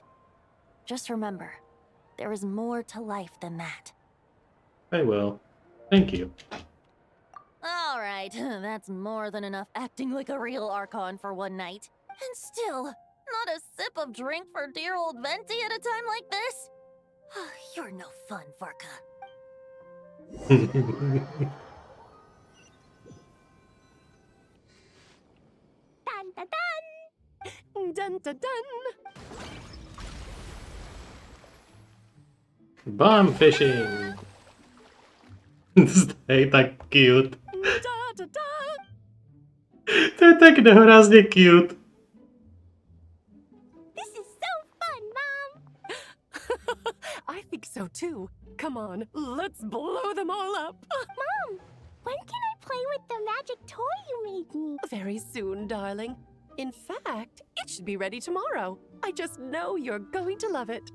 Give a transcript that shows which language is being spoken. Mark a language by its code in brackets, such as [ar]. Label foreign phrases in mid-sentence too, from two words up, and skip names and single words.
[en] Just remember, there is more to life than that. I will. Thank you. All right, that's more than enough acting like a real Archon for one night. And still, not a sip of drink for dear old Venti at a time like this? You're no fun, Varka. Dun dun dun! Dun dun dun! Bomb fishing! [cs] Hej, tak cute. To je tak nehorázně cute. [en] This is so fun, Mom! I think so too. Come on, let's blow them all up. Mom, When can I play with the magic toy you made me? Very soon, darling. In fact, it should be ready tomorrow. I just know you're going to love it.